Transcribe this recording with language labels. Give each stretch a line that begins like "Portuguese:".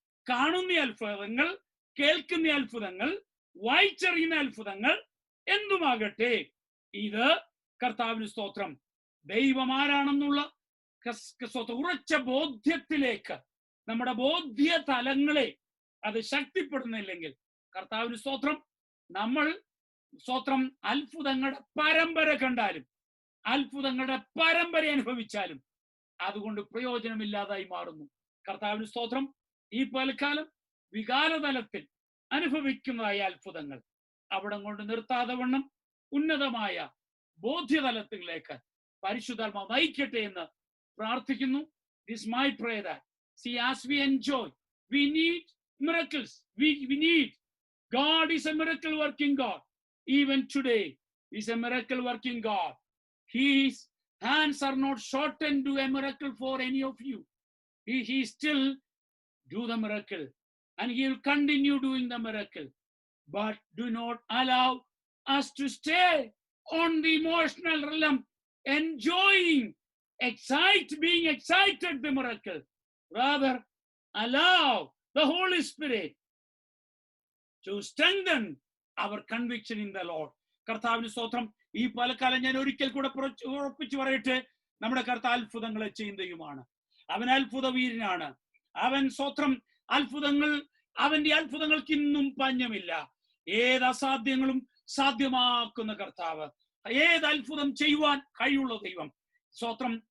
Malayalam: കാണുന്ന അത്ഭുതങ്ങൾ, കേൾക്കുന്ന അത്ഭുതങ്ങൾ, വായിച്ചറിയുന്ന അത്ഭുതങ്ങൾ, എന്തുമാകട്ടെ, ഇത് കർത്താവിന് സ്തോത്രം ദൈവം ആരാണെന്നുള്ള ഉറച്ച ബോധ്യത്തിലേക്ക് നമ്മുടെ ബോധ്യ തലങ്ങളെ അത് ശക്തിപ്പെടുന്നില്ലെങ്കിൽ കർത്താവിന് സ്തോത്രം നമ്മൾ സ്തോത്രം അത്ഭുതങ്ങളുടെ പരമ്പര കണ്ടാലും, അത്ഭുതങ്ങളുടെ പരമ്പര അനുഭവിച്ചാലും അതുകൊണ്ട് പ്രയോജനമില്ലാതായി മാറുന്നു. കർത്താവിന് സ്തോത്രം, ഈ പലക്കാലം വികാരതലത്തിൽ അനുഭവിക്കുന്നതായ അത്ഭുതങ്ങൾ, അവിടെ കൊണ്ട് നിർത്താതെ വണ്ണം ഉന്നതമായ ബോധ്യതലത്തിലേക്ക് പരിശുദ്ധാത്മാവ് നയിക്കട്ടെ എന്ന് പ്രാർത്ഥിക്കുന്നു.
English: This is my prayer that, see, as we enjoy, we need miracles. We need. God is a miracle working God. Even today, He is a miracle working God. His hands are not shortened to a miracle for any of you. He still do the miracle, and He will continue doing the miracle. But do not allow us to stay on the emotional realm, enjoying, being excited the miracle. Rather, allow the Holy Spirit to strengthen our conviction in the Lord.
Malayalam: കർത്താവിന് സ്തോത്രം. ഈ പലകാലം ഞാൻ ഒരിക്കൽ കൂടെ ഉറപ്പിച്ചു പറയട്ടെ, നമ്മുടെ കർത്താവ് അത്ഭുതങ്ങളെ ചെയ്യുന്നതുമാണ്. അവൻ അത്ഭുത വീരനാണ്. അവൻ സ്തോത്രം അവന്റെ അത്ഭുതങ്ങൾക്ക് ഇന്നും പഞ്ഞമില്ല. ഏത് അസാധ്യങ്ങളും സാധ്യമാക്കുന്ന കർത്താവ്, ഏത് അത്ഭുതം ചെയ്യുവാൻ കഴിവുള്ള ദൈവം. സ്തോത്രം.